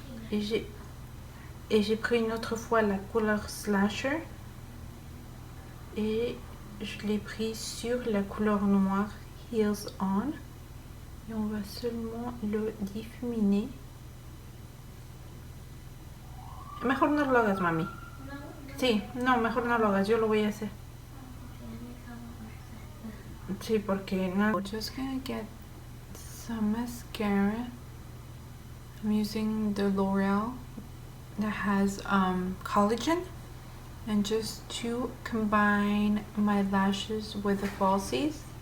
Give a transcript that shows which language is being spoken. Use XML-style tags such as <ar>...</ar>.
<fr>Et j'ai pris une autre fois la couleur Slasher et je l'ai pris sur la couleur noire Heels On et on va seulement le difuminer.</fr> <es>Mejor no lo hagas, mami. Sí, no, mejor no lo hagas, yo lo voy a hacer. Sí, porque no.</es> <en>We're just gonna get some mascara. I'm using the L'Oreal that has collagen, and just to combine my lashes with the falsies.</en>